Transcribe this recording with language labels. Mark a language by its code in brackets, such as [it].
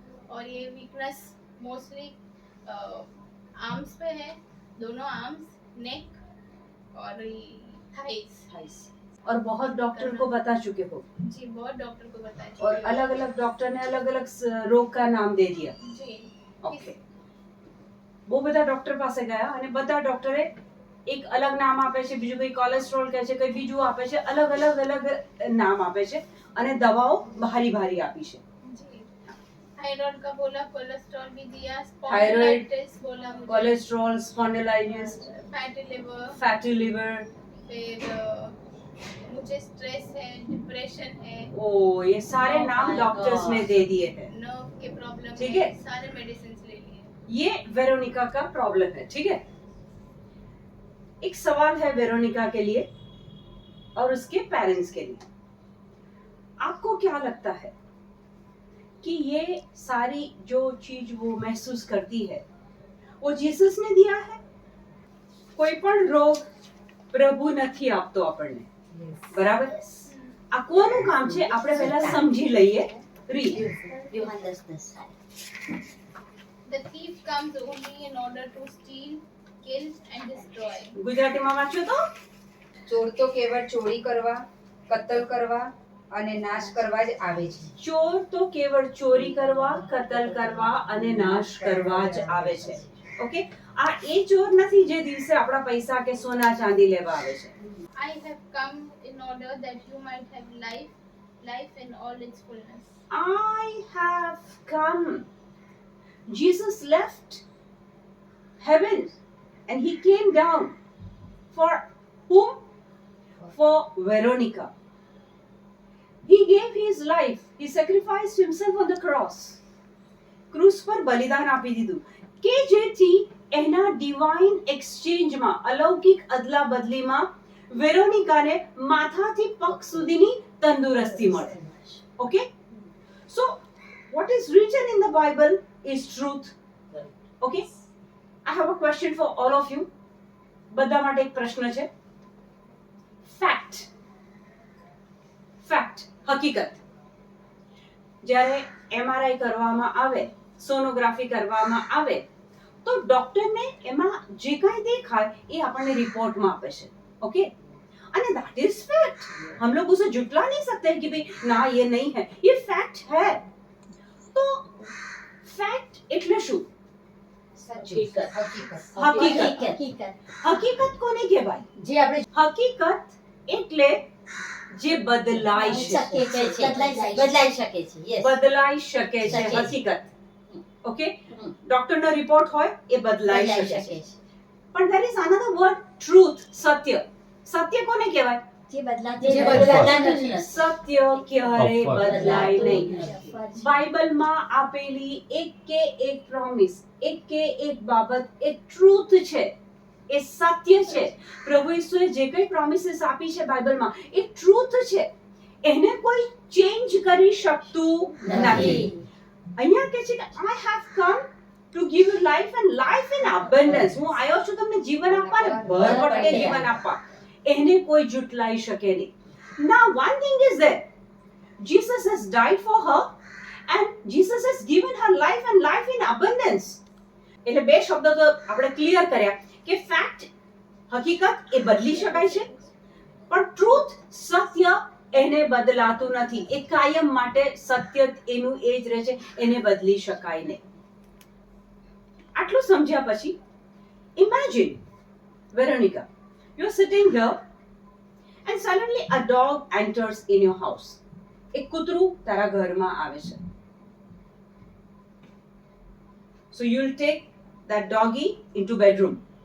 [hi] और ये weakness mostly arms पे है, दोनों आर्म्स, नेक और थाइस. और बहुत डॉक्टर को बता चुके हो? जी, बहुत डॉक्टर को बताया. और अलग अलग डॉक्टर ने अलग अलग रोग का नाम दे दिया? जी. [gu] ओके, બહુ બધા ડોક્ટર પાસે ગયા અને બધા ડોક્ટરે એક અલગ નામ આપે છે, બીજું કઈ કોલેસ્ટ્રોલ કહે છે, કઈ બીજું આપે છે, અલગ अलग નામ આપે છે અને દવાઓ ભારી આપી છે. [hi] थायराइड का बोला, कोलेस्ट्रॉल भी दिया, थायराइड, स्पॉन्डिलाइटिस बोला मुझे, कोलेस्ट्रॉल, स्पॉन्डिलाइटिस, फैटी लिवर, फिर मुझे स्ट्रेस है, डिप्रेशन है. ओ, ये सारे नाम डॉक्टर्स ने दे दिए हैं. नर्व के प्रॉब्लम ठीक है, है, सारे मेडिसिन ले लिए. ये वेरोनिका का प्रॉब्लम है. ठीक है, एक सवाल है वेरोनिका के लिए और उसके पेरेंट्स के लिए. आपको क्या लगता है कि ये सारी जो चीज वो महसूस करती है वो जीसस ने दिया है? [gu] कोई पण रोग प्रभु નથી આપતો આપણને, બરાબર? આ કોનું કામ છે આપણે પહેલા સમજી લઈએ. Read [en] Yohan 10:10. The thief comes only in order to steal, kill and destroy. [gu] ગુજરાતીમાં વાંચો તો. ચોર તો કેવળ ચોરી કરવા, કતલ કરવા અને નાશ કરવા જ આવે છે. ચોર તો કેવળ ચોરી કરવા, કતલ કરવા અને નાશ કરવા જ આવે છે. ઓકે, આ એ ચોર નથી જે દિવસે આપણા પૈસા કે સોના ચાંદી લેવા આવે છે. [en] I have come in order that you might have life in all its fullness. I have come. Jesus left heaven and he came down for whom? For Veronica. He gave his life. He sacrificed himself on the cross. [gu] ક્રુસ પર બલિદાન આપી દીધું કે જેથી એના divine એક્સચેન્જમાં, અલૌકિક અદલા બદલીમાં વેરોનિકાને માથાથી પગ સુધીની તંદુરસ્તી મળે. [en] Okay, so what is written in the Bible is truth. Okay, I have a question for all of you. [gu] બધા માટે એક પ્રશ્ન છે. ફેક્ટ, હકીકત. જ્યારે MRI કરવામાં આવે, સોનોગ્રાફી કરવામાં આવે, [hi] तो डॉक्टर ने [gu] એમાં જે કાંઈ દેખાય એ આપણને રિપોર્ટમાં આપે છે. [hi] ओके, અને [en] That is fact. [hi] हम लोग उसे जुटला नहीं सकते हैं कि भाई ना ये नहीं है, ये फैक्ट है. तो फैक्ट [gu] એટલે શું? હકીકત. હકીકત. હકીકત કોને કહેવાય? જે આપણે હકીકત એટલે જે બદલાઈ શકે છે. બદલાઈ શકે છે. Yes. બદલાઈ શકે છે. શકે છે. હકીકત. ઓકે, હમ. ડોક્ટરનો રિપોર્ટ હોય એ બદલાઈ બદલાઈ શકે શકે છે. છે. [en] પણ there is another word, truth. [gu] સત્ય. સત્ય કોને કહેવાય? જે બદલાતું નથી. સત્ય ક્યારે બદલાય નહીં. નથી. બાઇબલમાં આપેલી એક કે એક પ્રોમિસ, એક કે એક બાબત એ ટ્રુથ છે, એ સત્ય છે. પ્રભુ ઈસુએ જે કંઈ પ્રોમિસીસ આપી છે બાઇબલમાં એ ટ્રુથ છે, એને કોઈ ચેન્જ કરી શકતું નથી. અહીંયા કહે છે કે [en] I have come to give you life and life in abundance. [gu] હું આવ્યો છું તમને જીવન આપવા ને ભરપટકે જીવન આપવા. એને કોઈ જુટલાઈ શકે નહીં. [en] Now one thing is there. Jesus has died for her and Jesus has given her life and life in abundance. [gu] એટલે બે શબ્દો તો આપણે ક્લિયર કર્યા કે ફેક્ટ હકીકત એ બદલી શકાય છે, પણ ટ્રુથ સત્ય એને બદલાતું નથી. એ કાયમ માટે સત્ય એનું એ જ રહે છે, એને બદલી શકાય નહીં. આટલું સમજ્યા પછી imagine વેરોનિકા, [en] you are sitting here and suddenly a dog enters in your house. [gu] એક કૂતરું તારા ઘરમાં આવે છે. [en] So you'll take that doggy into bedroom.